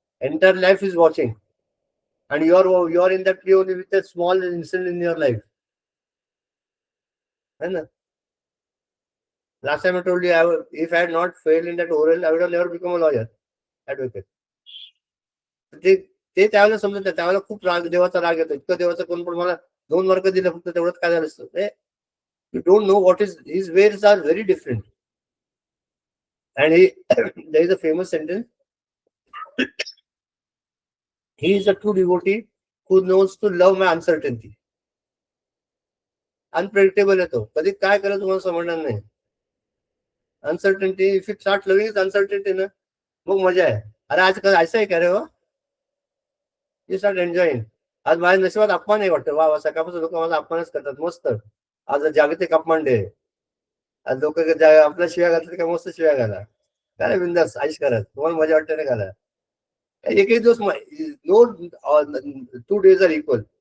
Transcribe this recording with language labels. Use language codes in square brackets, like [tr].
[en] Entire life is watching, and you're in that tree only with a small incident in your life. Last time I told you, if I had not failed in that oral, I would have never become a lawyer, advocate. [mr] ते त्यावेळेला समजत नाही. त्यावेळेला खूप देवाचा राग येतो. इतकं देवाचं कोण पण मला 2 मार्क दिले फक्त तेवढंच काय झालं असतं. [en] You don't know what is his ways are very different. And there is a famous sentence. He is a true devotee who knows to love my uncertainty. [mr] Unpredictable आहे तो. कधी काय करायचं तुम्हाला समजणार नाही. [en] Uncertainty, if you start loving is uncertainty [mr] ना, मग मजा आहे. अरे आज ऐसा आहे का रे? [en] You start enjoying. [mr] आज माझ्या नशिबात अपमान नाही वाटतं. वा सकाळपासून लोक माझा अपमानच करतात. मस्त. आज जागतिक अपमान डे. आज लोक आपल्या शिव्या घालतात का? मस्त शिव्या घाला. काय बिंदास आयुष करत. तुम्हाला मजा वाटते ना घाला. एकही दिवस नो [en] 2 days are equal.